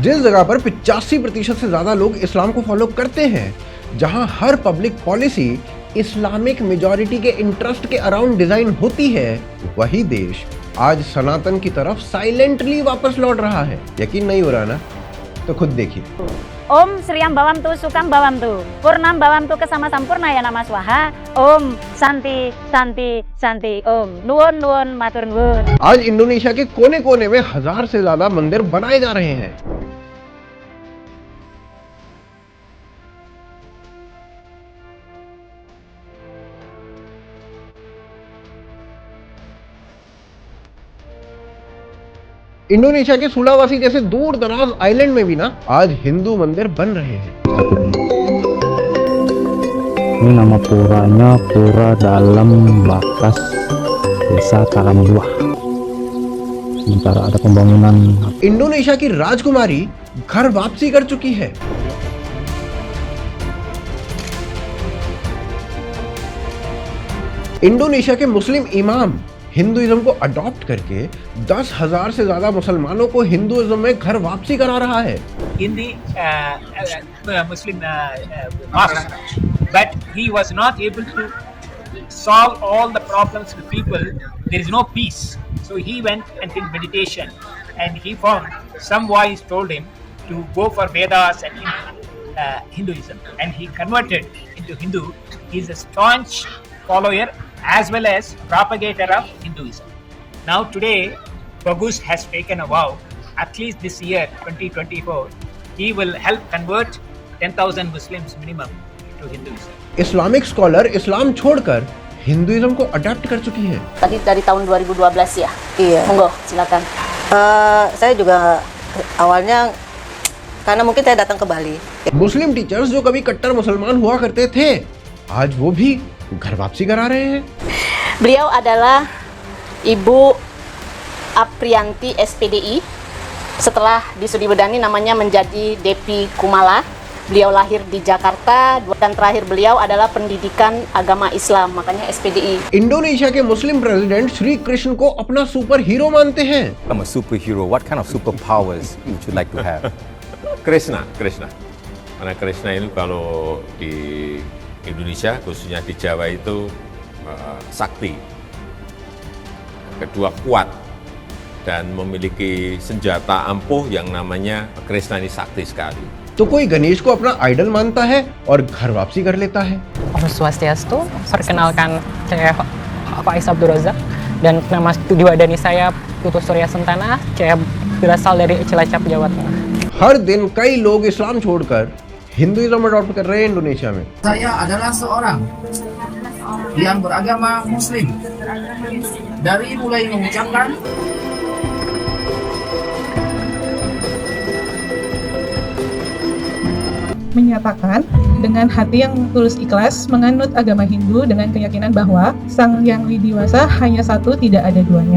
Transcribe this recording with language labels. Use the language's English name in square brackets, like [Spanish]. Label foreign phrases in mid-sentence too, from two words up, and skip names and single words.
[Hindi] जिस जगह पर 85% से ज्यादा लोग इस्लाम को फॉलो करते हैं, जहां हर [English] public policy Islamic majority [Hindi] के इंटरेस्ट के [English] around design [Hindi] होती है, वही देश आज सनातन की तरफ साइलेंटली वापस लौट रहा है। यकीन नहीं हो रहा ना? तो खुद देखिए। [Sanskrit] Om Sriam Bawamtu Sukam Bawamtu Purnam Bawamtu Kesama Sampurna ya Nama Swaha Om Santi Santi Santi Om [Javanese] Nuwun Nuwun Matur Nuwun। [Hindi] आज इंडोनेशिया के कोने कोने में 1000 से ज्यादा मंदिर बनाए जा रहे हैं। इंडोनेशिया के सुलावासी जैसे दूर दराज आइलैंड में भी ना आज हिंदू मंदिर बन रहे हैं। [Indonesian] Ini nama puranya Pura Dalam Bakas Desa Karangbuah. Sementara ada pembangunan। [Hindi] इंडोनेशिया की राजकुमारी घर वापसी कर चुकी है। इंडोनेशिया के मुस्लिम इमाम हिंदुइज्म को अडॉप्ट करके 10,000 से ज्यादा मुसलमानों को हिंदुइज्म में घर वापसी करा रहा है। [English] In the Muslim mosque, but he was not able to solve all the problems with people. There is no peace, so he went and did meditation, and he found some voice told him to go for Vedas and Hinduism, and he converted into Hindu. He is a staunch follower as well as propagator of Hinduism. Now today, Bagus has taken a vow, at least this year 2024, he will help convert 10,000 Muslims minimum to Hinduism. Islamic scholar [Hindi] इस्लाम छोड़कर हिंदुइज्म को अडॉप्ट कर चुकी है। [Indonesian] Tadi dari tahun 2012 ya? Iya. Monggo, silakan. Saya juga awalnya karena mungkin saya datang ke Bali. [English] Muslim teachers [Hindi] जो कभी कट्टर मुसलमान हुआ करते थे, आज वो भी घर वापसी करा रहे हैं। [Indonesian] Beliau adalah Ibu Aprianti SPDI. Setelah disudibedani namanya menjadi Depi Kumala. Beliau lahir di Jakarta dan terakhir beliau adalah pendidikan agama Islam, makanya SPDI. [Hindi] इंडोनेशिया के [English] Muslim president [Hindi] श्री कृष्ण को अपना [English] super hero [Hindi] मानते हैं। [English] I'm a superhero. What kind of superpowers would you like to have? Krishna. [Indonesian] Karena Krishna itu kalau di Indonesia, khususnya di Jawa itu sakti. Kedua kuat dan memiliki senjata ampuh yang namanya Krishna ini sakti sekali. [Hindi] तो कोई गणेश को अपना आइडल मानता है और घर वापसी कर लेता है। [Indonesian] Om Swastiastu, perkenalkan saya Faiz Abdul Razak dan nama diwadani saya Putu Surya Sentana, saya berasal dari Cilacap, Jawa Tengah। [Hindi] हर दिन कई लोग इस्लाम छोड़कर हिंदुइज्म अडॉप्ट कर रहे हैं इंडोनेशिया में। [Indonesian] Saya adalah seorang yang beragama Muslim. Dari mulai mengucapkan menyatakan dengan hati yang tulus ikhlas menganut agama Hindu dengan keyakinan bahwa Sang Hyang Widiwasa hanya satu, tidak ada duanya.